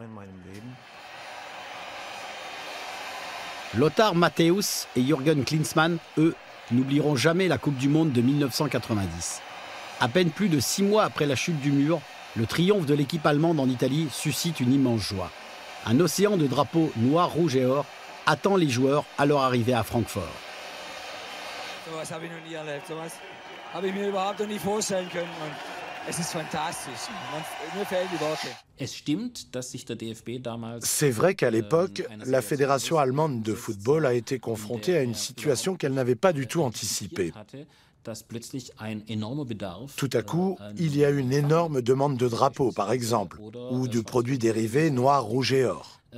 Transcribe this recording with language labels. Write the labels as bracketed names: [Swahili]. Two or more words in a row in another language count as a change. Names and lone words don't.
[French] Lothar Matthäus et Jürgen Klinsmann, eux, n'oublieront jamais la Coupe du Monde de 1990. À peine plus de 6 mois après la chute du mur, le triomphe de l'équipe allemande en Italie suscite une immense joie. Un océan de drapeaux noirs, rouges et or attend les joueurs à leur arrivée à Francfort. [German] Sowas habe ich noch nie erlebt. Sowas habe ich mir überhaupt noch nie vorstellen können. Und [French] C'est vrai qu'à l'époque, la Fédération allemande de football a été confrontée à une situation qu'elle n'avait pas du tout anticipée. Tout à coup, il y a une énorme demande de drapeaux, par exemple, ou de produits dérivés noirs, rouges et or.